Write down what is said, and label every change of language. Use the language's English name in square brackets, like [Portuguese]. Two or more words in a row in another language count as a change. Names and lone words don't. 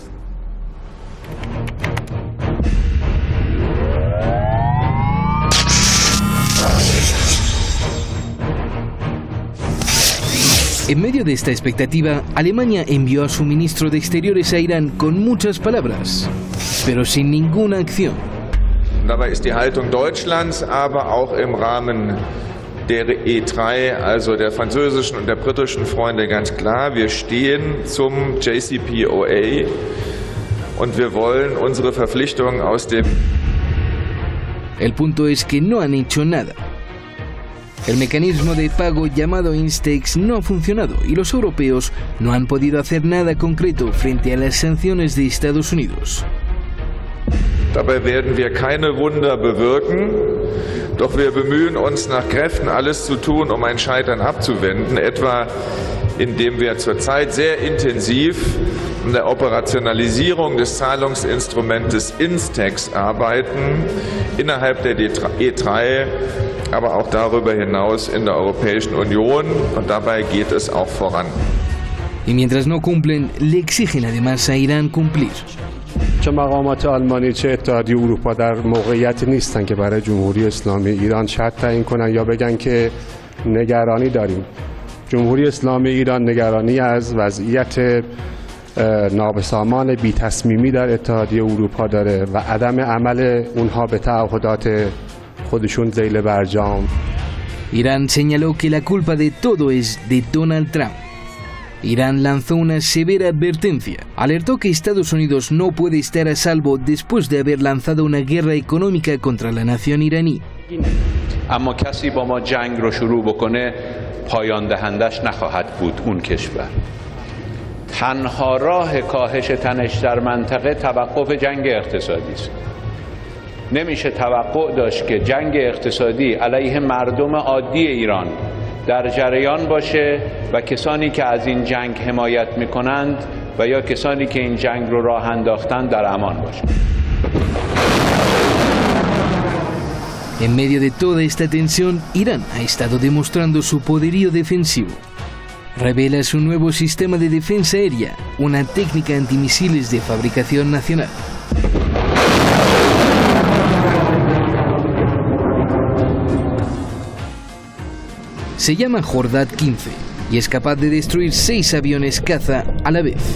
[Spanish] En medio de esta expectativa, Alemania envió a su ministro de Exteriores a Irán con muchas palabras, pero sin ninguna acción. [German] Dabei ist die Haltung Deutschlands, aber auch im Rahmen der E3, also der französischen und der britischen Freunde, ganz klar. Wir stehen zum JCPOA und wir wollen unsere Verpflichtungen aus dem... [Spanish] El punto es que no han hecho nada. El mecanismo de pago llamado Instex no ha funcionado y los europeos no han podido hacer nada concreto frente a las sanciones de Estados Unidos. [German] Dabei werden wir keine Wunder bewirken, doch wir bemühen uns nach Kräften alles zu tun, um ein Scheitern abzuwenden, etwa indem wir zurzeit sehr intensiv an der Operationalisierung des Zahlungsinstrumentes Instex arbeiten, innerhalb der E3, aber auch darüber hinaus in der Europäischen Union, und dabei geht es auch voran. [Spanish] Y mientras no cumplen, le exigen además a Irán cumplir. [Persian] چه مقامات آلمانی چه اتحادیه اروپا در موقعیتی نیستن که برای جمهوری اسلامی ایران شرط تعیین کنن یا بگن که نگرانی داریم. جمهوری اسلامی ایران نگرانی از وضعیت نابسامان بی تصمیمی در اتحادیه اروپا داره و عدم عمل اونها به تعهدات خودشون ذیل برجام. [Spanish] Irán señaló que la culpa de todo es de Donald Trump. Irán lanzó una severa advertencia. Alertó que Estados Unidos no puede estar a salvo después de haber lanzado una guerra económica contra la nación iraní. [Persian] اما کسی با ما جنگ رو شروع بکنه پایان دهندش نخواهد بود اون کشور. تنها راه کاهش تنش در منطقه توقف جنگ اقتصادی است. نمیشه توقع داشت که جنگ اقتصادی علیه مردم عادی ایران در جریان باشه و کسانی که از این جنگ حمایت میکنند و یا کسانی که این جنگ رو راه انداختند در امان باشند. [Spanish] En medio de toda esta tensión, Irán ha estado demostrando su poderío defensivo. Revela su nuevo sistema de defensa aérea, una técnica antimisiles de fabricación nacional. Se llama Jordad 15 y es capaz de destruir 6 aviones caza a la vez.